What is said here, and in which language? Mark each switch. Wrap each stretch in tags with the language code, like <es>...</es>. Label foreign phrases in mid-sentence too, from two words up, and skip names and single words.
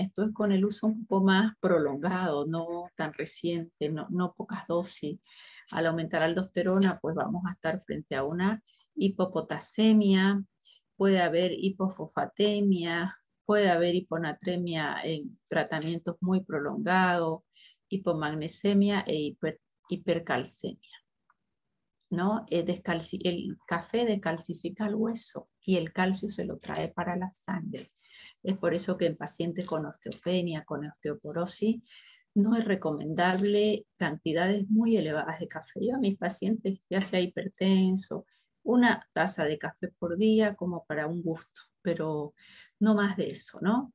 <es>Esto es con el uso un poco más prolongado, no tan reciente, no pocas dosis. Al aumentar aldosterona, pues vamos a estar frente a una hipopotasemia, puede haber hipofosfatemia, puede haber hiponatremia en tratamientos muy prolongados, hipomagnesemia e hipercalcemia, ¿no? El café descalcifica el hueso y el calcio se lo trae para la sangre. Es por eso que en pacientes con osteopenia, con osteoporosis, no es recomendable cantidades muy elevadas de café. Yo a mis pacientes, ya sea hipertenso, una taza de café por día como para un gusto, pero no más de eso, ¿no?</es>